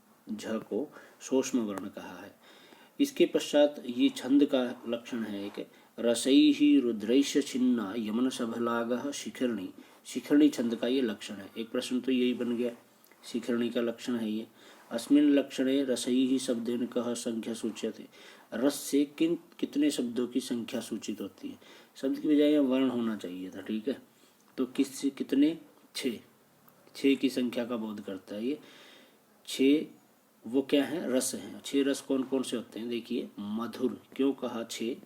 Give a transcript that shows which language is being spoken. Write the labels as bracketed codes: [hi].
[hi] झ को सूक्ष्म वर्ण कहा है। इसके पश्चात ये छंद का लक्षण है एक, [sa] रसैः रुद्रैश्च छिन्ना यमन सभलागः शिखरणी। [hi] शिखरणी छंद का ये लक्षण है। एक प्रश्न तो यही बन गया, शिखरणी का लक्षण है ये। [sa] अस्मिन् लक्षणे रसैः शब्देन कः संख्या सूच्यते। [hi] रस से कितने शब्दों की संख्या सूचित होती है? शब्द की बजाय वर्ण होना चाहिए था। ठीक है, तो कितने? 6। 6 की संख्या का बोध करता है ये। 6 वो क्या है? रस हैं। 6 रस कौन कौन से होते हैं? देखिए, मधुर, क्यों कहा 6?